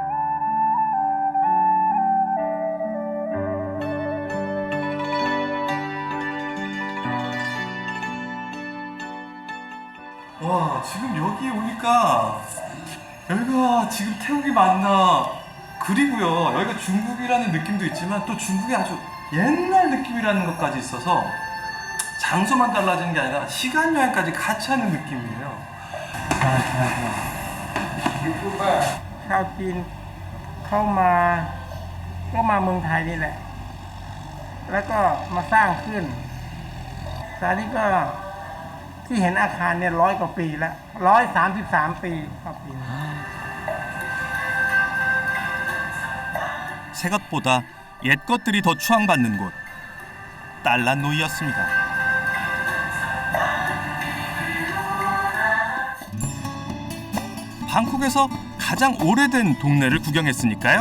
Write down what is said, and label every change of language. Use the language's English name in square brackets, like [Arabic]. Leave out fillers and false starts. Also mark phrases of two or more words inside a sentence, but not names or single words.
[Korean] 와, 지금 여기 오니까 여기가 지금 태국이 맞나 그리고요 여기가 중국이라는 느낌도 있지만 또 중국의 아주 옛날 느낌이라는 것까지 있어서 장소만 달라지는 게 아니라 시간 여행까지 같이 하는 느낌이에요. [Thai] ชาวจีนเข้ามาก็มาเมืองไทยนี่แหละแล้วก็มาสร้างขึ้นตอนนี้ก็ที่เห็นอาคารเนี่ย100 กว่าปีแล้ว133 ปีครับปีนี้ [Korean] 새 것보다 옛 것들이 더 추앙받는 곳 달란노이였습니다. 방콕에서 가장 오래된 동네를 구경했으니까요.